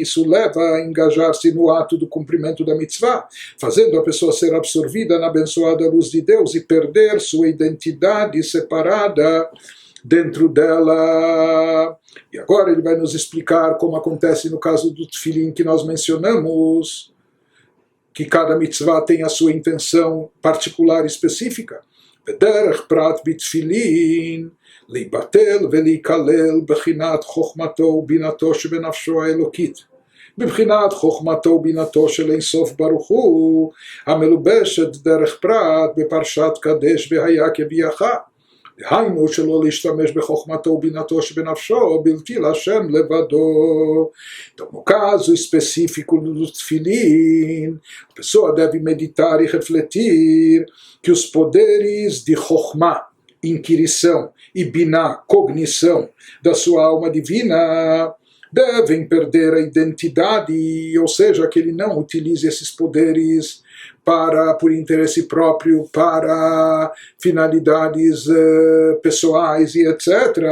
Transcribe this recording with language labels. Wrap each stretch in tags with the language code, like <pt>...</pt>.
<pt>Isso leva a engajar-se no ato do cumprimento da mitzvah, fazendo a pessoa ser absorvida na abençoada luz de Deus e perder sua identidade separada dentro dela. E agora ele vai nos explicar como acontece no caso do Tefilin que nós mencionamos, que cada mitzvah tem a sua intenção particular e específica.</pt> <he>Bederech prat bitfilin להיבטל ולהיכלל בחינת חוכמתו ובינתו שבנפשו האלוקית. בבחינת חוכמתו ובינתו של אין סוף ברוך הוא, המלובשת דרך פרט בפרשת קדש והיה כביאך. דהיינו שלא להשתמש בחוכמתו ובינתו שבנפשו בלתי להשם לבדו.</he> <pt>Então, no caso específico do Tefilin, a pessoa deve meditar e refletir que os poderes de Chokhmah, inquirição, e Binah, cognição da sua alma divina, devem perder a identidade, ou seja, que ele não utilize esses poderes por interesse próprio, para finalidades pessoais e etc.</pt>